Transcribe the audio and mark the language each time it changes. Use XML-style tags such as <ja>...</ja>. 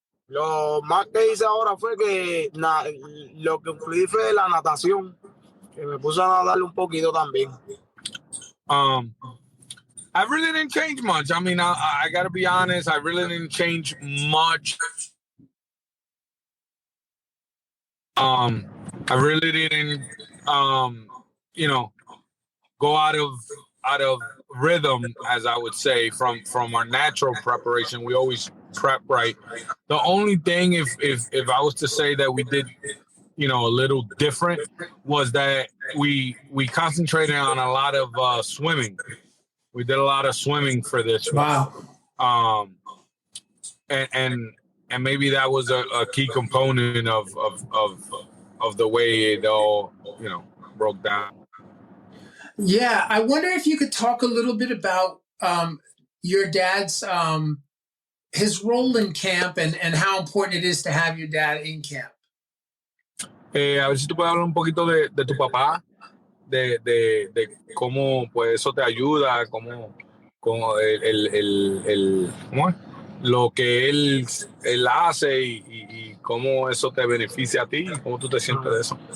<es>Lo más que hice ahora fue que lo que incluí fue la natación, que me puse a nadar un poquito también.</es> <en>I really didn't change much. I mean, I got to be honest, I really didn't change much. I really didn't, go out of rhythm, as I would say, from our natural preparation. We always prep right. The only thing, if I was to say that we did, a little different, was that we concentrated on a lot of swimming. We did a lot of swimming for this. Wow. And maybe that was a key component of the way it all, broke down. Yeah, I wonder if you could talk a little bit about your dad's his role in camp and how important it is to have your dad in camp.</en> <es>A ver si tú puedes hablar un poquito de tu papá, de cómo pues eso te ayuda, cómo ¿cómo es? Lo que él hace y cómo eso te beneficia a ti, cómo tú te sientes de eso.</es>